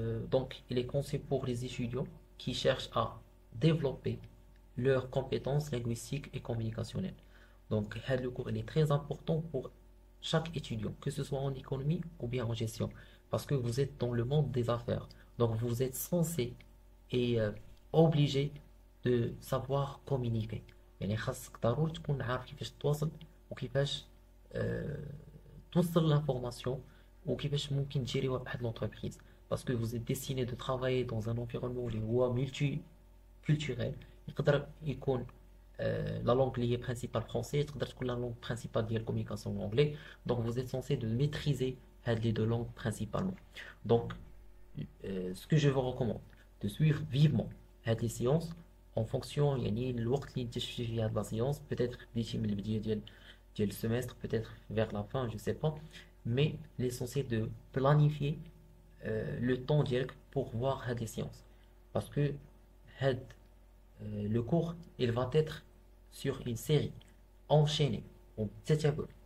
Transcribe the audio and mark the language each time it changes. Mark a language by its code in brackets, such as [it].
[fr] Donc il est conçu pour les étudiants qui cherchent à développer leurs compétences linguistiques et communicationnelles. Donc le cours il est très important pour chaque étudiant, que ce soit en économie ou bien en gestion, parce que vous êtes dans le monde des affaires. Donc vous êtes censé et obligé de savoir communiquer. [ar] يعني خاصك ضروري تكون عارف كيفاش تتواصل وكيفاش آه، توصل [fr] l'information [ar] وكيفاش ممكن تجيريوها بواحد l'entreprise. [fr] Parce que vous êtes destiné de travailler dans un environnement [ar] اللي هو [fr] multiculturel. [ar] يقدر يكون [fr] la langue liée principale français, [ar] يقدر تكون [fr] la langue principale [ar] ديال [fr] communication en anglais. Donc vous êtes censé de maîtriser [ar] هاد [fr] les deux langues principalement. Donc ce que je vous recommande de suivre vivement هاد les séances en fonction [ar] يعني الوقت اللي انت تمشي فيه هاد [fr] la séance, peut-être [ar] بديتي من البداية ديال السمestre, [fr] peut-être vers la fin, je sais pas, mais l'essentiel de planifier le temps [ar] ديالك [fr] pour voir [ar] هاد [fr] les séances, parce que هاد le cours il va être sur une série enchaînée en [ar] تتابع.